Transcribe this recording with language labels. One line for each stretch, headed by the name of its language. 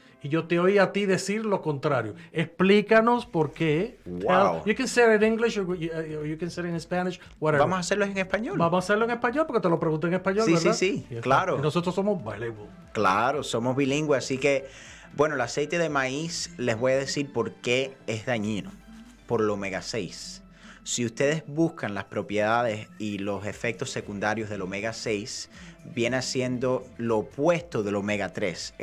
Spanish: y yo te oí a ti decir lo contrario. Explícanos por qué. Wow.
English: You can say it in English or you can say it in Spanish, whatever.
Spanish: Vamos a hacerlo en español. Vamos a hacerlo en español porque te lo pregunté en español, Sí, ¿verdad? sí, Y claro. Y nosotros somos bilingual. Claro, somos bilingües, así que, bueno, el aceite de maíz, les voy a decir por qué es dañino. Por el omega 6. Si ustedes buscan las propiedades y los efectos secundarios del omega 6, viene siendo lo opuesto del omega 3.